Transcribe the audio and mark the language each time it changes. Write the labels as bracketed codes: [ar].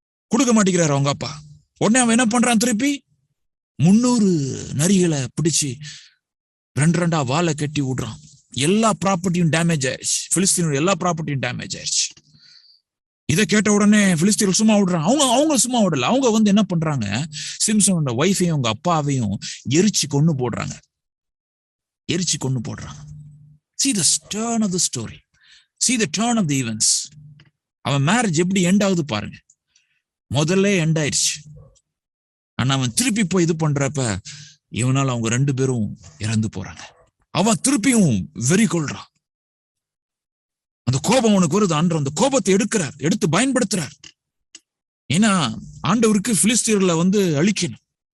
[ta] கொடுக்க மாட்டேங்கிறாரு அவங்க அப்பா. உடனே அவன் என்ன பண்றான், திருப்பி 300 நரிகளை பிடிச்சு 2 வாழை கட்டி விடுறான். எல்லா ப்ராப்பர்ட்டியும் டேமேஜ் ஆயிடுச்சு. பிலிஸ்தீனோட எல்லா ப்ராப்பர்ட்டியும் டேமேஜ் ஆயிடுச்சு. இதை கேட்ட உடனே பிலிஸ்தீன் சும்மா விடுறான். அவங்க சும்மா விடல. அவங்க என்ன பண்றாங்க, சிம்சனோட ஒய்ஃபையும் அவங்க அப்பாவையும் எரிச்சு கொண்டு போடுறாங்க. [en] See the turn of the story. See the turn of the events. [ta] அவன் மேரேஜ் எப்படி எண்ட் ஆகுது பாருங்க. முதல்ல எண்ட் ஆயிடுச்சு. ஆனா அவன் திருப்பி போய் இது பண்றப்ப இவனால அவங்க 2 பேரும் இறந்து போறாங்க. அவன் திருப்பியும் வெறி கொள்றான். அந்த கோபம் அவனுக்கு வருது. அந்த கோபத்தை எடுத்து பயன்படுத்துறார். ஏன்னா ஆண்டவருக்கு பிலிஸ்தீர்ல அழிக்கணும்.